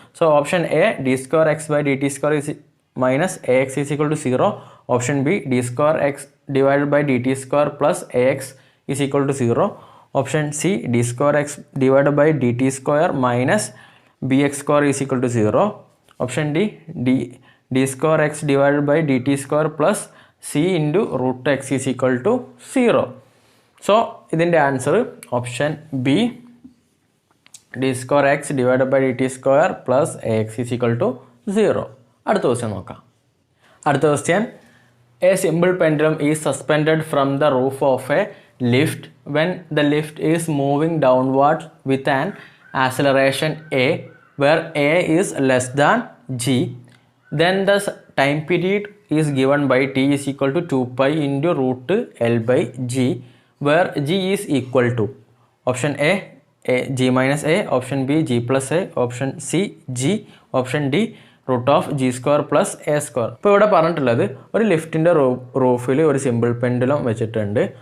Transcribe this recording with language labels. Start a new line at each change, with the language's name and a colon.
English: So option A d²x/dt² minus AX is equal to 0, option B d²x/dt² plus AX is equal to 0, option C d²x/dt² minus bx² is equal to 0, option D d²x/dt² plus c into root X is equal to 0.
Malayalam: So ഇതിൻ്റെ answer option B
English: d²x/dt² plus AX is equal to 0.
Malayalam: അടുത്ത question നോക്കാം. അടുത്ത question,
English: A simple pendulum is suspended from the roof of a lift when the lift is moving downward with an acceleration a where a is less than g, then the time period is given by t is equal to 2 pi into root l by g, where g is equal to option a g minus a, option b g plus a, option c g, option d root of G square plus A square.
Malayalam: ഇപ്പോൾ ഇവിടെ പറഞ്ഞിട്ടുള്ളത് ഒരു ലിഫ്റ്റിൻ്റെ റൂഫിൽ ഒരു simple pendulum വെച്ചിട്ടുണ്ട്.